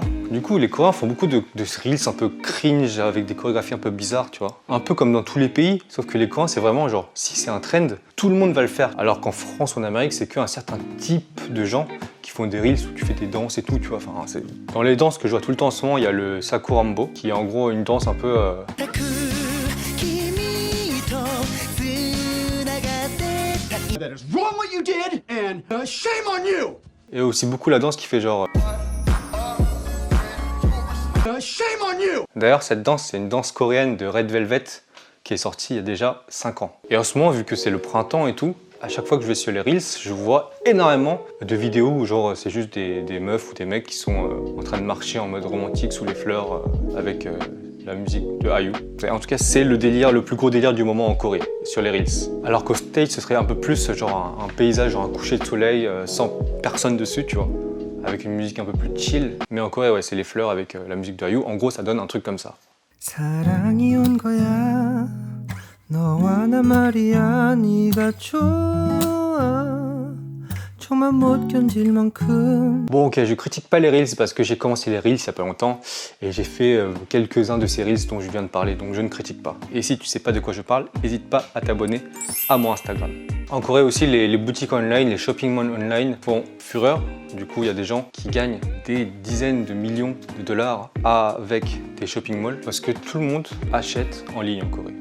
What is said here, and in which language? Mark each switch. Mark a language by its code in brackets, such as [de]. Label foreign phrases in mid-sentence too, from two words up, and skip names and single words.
[fr] Du coup, les Coréens font beaucoup de reels un peu cringe, avec des chorégraphies un peu bizarres, tu vois. Un peu comme dans tous les pays, sauf que les Coréens, c'est vraiment genre, si c'est un trend, tout le monde va le faire. Alors qu'en France ou en Amérique, c'est qu'un certain type de gens qui font des reels où tu fais des danses et tout, tu vois. Enfin, dans les danses que je vois tout le temps en ce moment, il y a le Sakurambo, qui est en gros une danse un peu... [en] That is wrong what you did, and shame on you! [fr] Et aussi beaucoup la danse qui fait genre... [en] Shame on you! [fr] D'ailleurs, cette danse, c'est une danse coréenne de Red Velvet qui est sortie il y a déjà 5 ans. Et en ce moment, vu que c'est le printemps et tout, à chaque fois que je vais sur les Reels, je vois énormément de vidéos où genre c'est juste des meufs ou des mecs qui sont en train de marcher en mode romantique sous les fleurs avec la musique de IU. En tout cas, c'est le délire, le plus gros délire du moment en Corée, sur les Reels. Alors qu'au States, ce serait un peu plus genre un paysage, genre un coucher de soleil sans personne dessus, tu vois, avec une musique un peu plus chill. Mais en Corée, ouais, c'est les fleurs avec la musique de IU. En gros, ça donne un truc comme ça. [ko] 사랑이 온 거야 너와 나 말이야 네가 좋아 정말 못 견딜 만큼. [fr] Bon ok, je critique pas les Reels parce que j'ai commencé les Reels il y a pas longtemps et j'ai fait quelques-uns de ces Reels dont je viens de parler, donc je ne critique pas. Et si tu sais pas de quoi je parle, n'hésite pas à t'abonner à mon Instagram. En Corée aussi, les boutiques online, les [en] shopping malls online [fr] font fureur. Du coup, il y a des gens qui gagnent des dizaines de millions de dollars avec des [en] shopping malls [fr] parce que tout le monde achète en ligne en Corée.